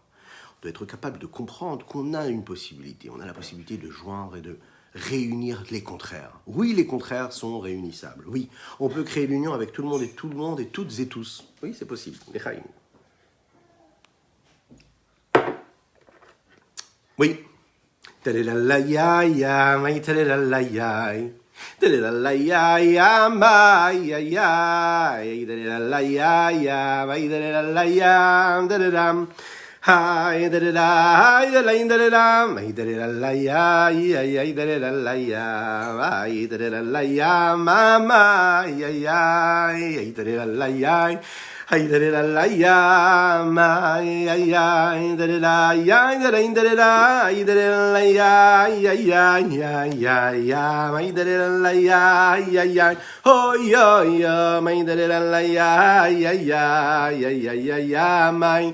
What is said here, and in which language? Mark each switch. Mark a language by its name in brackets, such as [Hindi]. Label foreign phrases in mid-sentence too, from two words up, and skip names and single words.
[French] On doit être capable de comprendre qu'on a une possibilité. On a la possibilité de joindre et de réunir les contraires. Oui, les contraires sont réunissables. Oui, on peut créer l'union avec tout le monde et toutes et tous. Oui, c'est possible. Lechaim. Oui. Tadelalayaya, mai tadelalayai. Tadelalayaya, mai ayai. Tadelalayaya, mai tadelalayam, tadadam. Hi, da da da, hi da la da da da, hi da da la ya, ya da da la ya, hi da da la ya, mama, ya ya, hi da da la ya, hi da da la ya, ma ya ya, da da la ya, da da da, hi da da la ya, ya ya, hi da da la ya, ya, oh yo, my da da la ya, ya, my.